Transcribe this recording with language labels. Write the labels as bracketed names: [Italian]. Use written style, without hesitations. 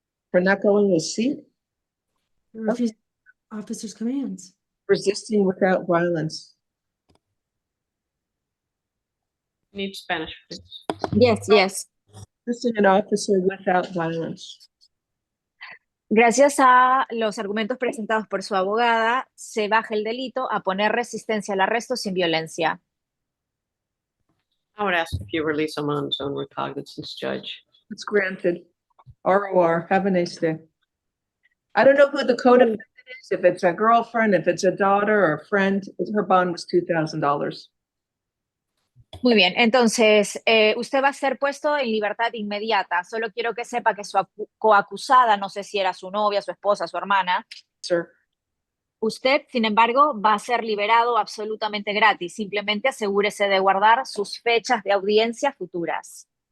[English] For not going to his seat? Refuse officers' commands. Resisting without violence. Need Spanish, please. Yes. Resisting an officer without violence. [Spanish] Gracias a los argumentos presentados por su abogada, se baja el delito a poner resistencia al arresto sin violencia. [English] I would ask if you release him on his own recognizance, Judge. It's granted. ROR. Have a nice day. I don't know who the co-defendant is, if it's a girlfriend, if it's a daughter or a friend. Her bond was $2,000. [Spanish] Muy bien, entonces usted va a ser puesto en libertad inmediata. Solo quiero que sepa que su coacusada, no sé si era su novia, su esposa, su hermana. [English] Sir. [Spanish] Usted, sin embargo, va a ser liberado absolutamente gratis. Simplemente asegúrese de guardar sus fechas de audiencia futuras.